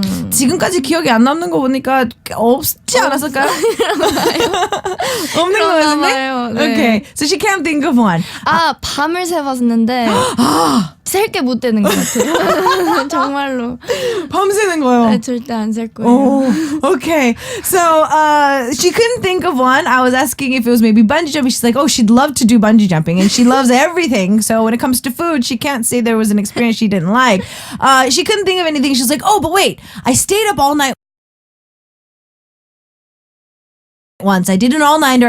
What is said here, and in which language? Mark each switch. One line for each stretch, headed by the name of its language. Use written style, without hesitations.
Korean: 지금까지 기억이 안 남는 거 보니까 없지 않았을까요? 없는 거 같은데? 네.
English: Okay, so she can't think of one.
Korean: 밤을 새봤는데 셀 게 못 되는 것 같아요. 정말로. 밤새는 거요? 네, 절대 안 셀 거예요.
English: Okay. So she couldn't think of one. I was asking if it was maybe bungee jumping. She's like, she'd love to do bungee jumping, and she loves everything. So when it comes to food, she can't say there was an experience she didn't like. She couldn't think of anything. She's like, but wait, I stayed up all night once. I did an all-nighter.